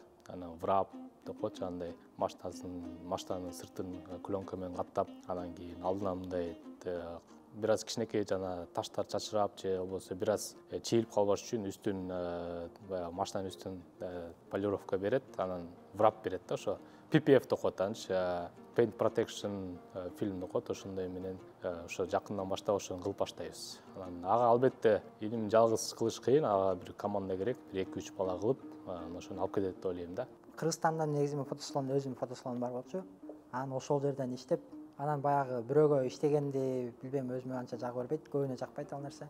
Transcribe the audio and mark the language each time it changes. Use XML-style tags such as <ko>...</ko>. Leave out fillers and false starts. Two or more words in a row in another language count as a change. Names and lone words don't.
<ky>анан врап деп коет, андай машинанын сыртын пленка менен каттап, анан кийин алдына мындай бир аз кичинекей жана таштар чачырап же болбосо бир аз чийилип калбаш үчүн үстүн баягы машинанын үстүн полировка берет, анан врап берет да, ошо PPF деп коет анчы,</ky> <en>paint protection film</en> <ky>деп коет, ошондой менен ошо жакындан баштап ошону кылып баштайбыз. Анан ага албетте илим жалгыз кылыш кыйын, ага бир команда керек, бир 2-3 бала кылып, ошону алып кетет деп ойлойм да. Кыргызстанда негизи фотосалон, өзүмдүн фотосалоном бар болчу. Анан ошол жерден иштеп, анан баягы бирөөгө иштегенди билбейм, өзүмө анча жагы бербейт, көбүнө жакпайт ал нерсе.</ky>